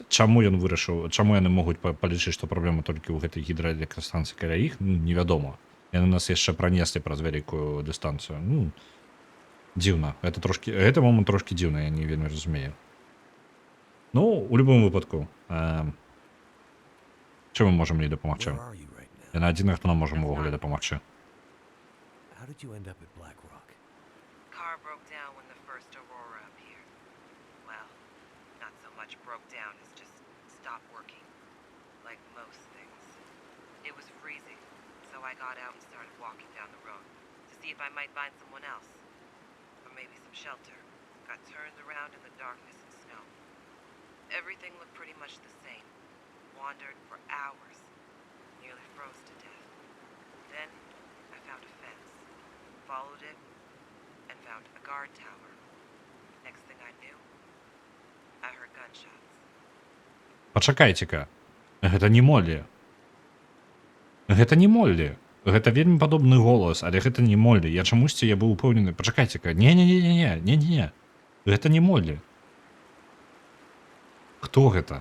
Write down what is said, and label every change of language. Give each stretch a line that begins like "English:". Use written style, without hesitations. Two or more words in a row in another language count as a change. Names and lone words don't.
Belarusian: Чаму ён вырашыў, чаму яны могуць палічыць, што праблема толькі ў гэтай гідраэлектрастанцыі каля іх, невядома. Яны нас яшчэ пранеслі праз вялікую дыстанцыю. Дзіўна. Гэты момант трошкі дзіўна, я не вельмі разумею. Ну, у любым выпадку. Чым мы можам ёй дапамагчы?
English: Where are you right now?
Belarusian: Яна адзіная, хто нам можа ўвогуле дапамагчы.
English: How did you end up at Black Rock? Car broke down when the first Aurora appeared. Well, not so much broke down as just stopped working. Like most things. It was freezing, so I got out and started walking down the road to see if I might find someone else. Or maybe some shelter. Got turned around in the darkness and snow. Everything looked pretty much the same. Wandered for hours. Nearly froze to death. Then, I found a fence. Followed it, and found a guard tower. Next thing I knew, I heard gunshots.
Belarusian: Пачакайце-ка. Гэта не Моллі. Гэта не Моллі. Гэта вельмі падобны голас, але гэта не Моллі. Я быў упэўнены. Пачакайце-ка. Не. Гэта не Моллі. Хто гэта?